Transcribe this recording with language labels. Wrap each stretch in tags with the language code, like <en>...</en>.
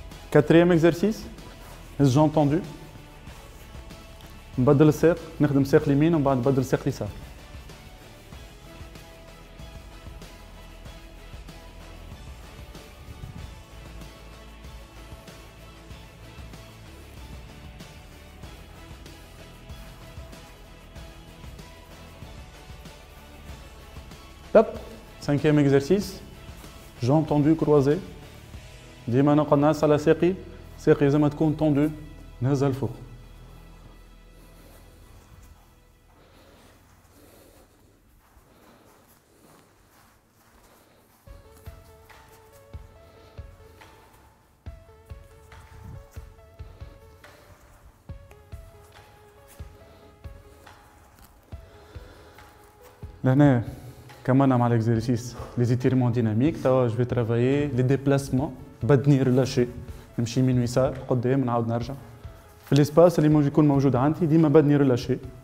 <fr>Quatrième exercice, les jambes tendues.</fr> <ar>نبدل الساق، نخدم ساق اليمين ومن بعد نبدل ساق اليسار. Top.</ar> <fr>Cinquième exercice, jambes tendues, croisées.</fr> <ar>ديما نقعد نعس على ساقي، ساقي لازم تكون طوندو نهزها لفوق. لهنا كملنا مع</ar> <fr>l'exercice les étirements dynamiques. توا je vais travailler les déplacements.</fr> <ar>بدني ريلاشي نمشي يمين ويسار قدام نعاود نرجع في الاسباس اللي يكون موجود عندي ديما بدني ريلاشي.</ar>